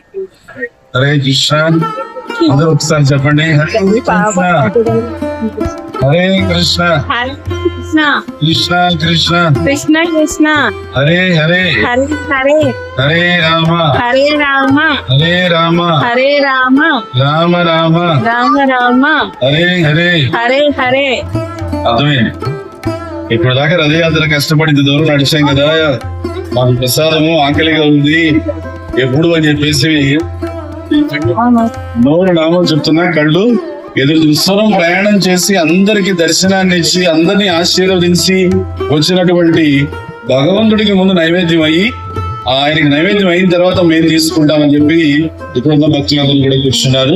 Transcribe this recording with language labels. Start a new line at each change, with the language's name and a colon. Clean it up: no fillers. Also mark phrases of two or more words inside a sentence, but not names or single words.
Telugu: హరే కృష్ణ. అందరూ ఒకసారి చెప్పండి, హరే కృష్ణ, హరే కృష్ణ, కృష్ణ కృష్ణ, కృష్ణ కృష్ణ, హరే హరే, హరే హరే, హరే రామ, హరే రామ, హరే రామ, హరే రామ, రామ రామ, రామ రామ, హరే హరే. హరే హరే. అర్థమైంది. ఇప్పుడు దాకా రథయాత్ర కష్టపడి ఇంత దూరం నడిచాం కదా, మాకు ప్రసాదము ఆకలిగా ఉంది ఎప్పుడు అని చెప్పేసి నోరు నామం చెప్తున్నా, కళ్ళు ఎదురు చూస్తున్నాం. ప్రయాణం చేసి అందరికి దర్శనాన్ని ఇచ్చి అందరినీ ఆశీర్వదించి వచ్చినటువంటి భగవంతుడికి ముందు నైవేద్యం అయ్యి ఆయనకి నైవేద్యం అయిన తర్వాత మేము తీసుకుంటామని చెప్పి ఇప్పుడున్న భక్తులందరూ కూడా కూర్చున్నారు.